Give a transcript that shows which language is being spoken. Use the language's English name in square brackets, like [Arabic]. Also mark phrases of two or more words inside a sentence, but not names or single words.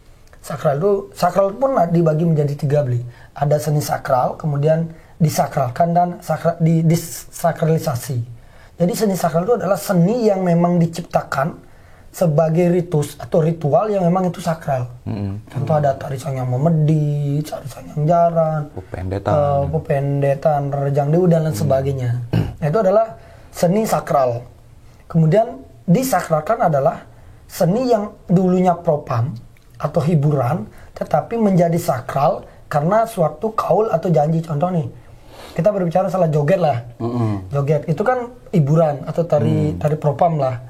[Indonesian] Sakral pun dibagi menjadi tiga beli. Ada seni sakral, kemudian disakralkan dan disakralisasi. Jadi seni sakral itu adalah seni yang memang diciptakan sebagai ritus atau ritual yang memang itu sakral. Contoh ada tari sangyang memedi, tari sangyang jaran, pependetan, rejang dewa dan lain sebagainya. Nah, itu adalah seni sakral. Kemudian disakralkan adalah seni yang dulunya propam atau hiburan, tetapi menjadi sakral karena suatu kaul atau janji. Contoh nih, kita berbicara masalah joget lah. Joget itu kan hiburan atau tari propam lah.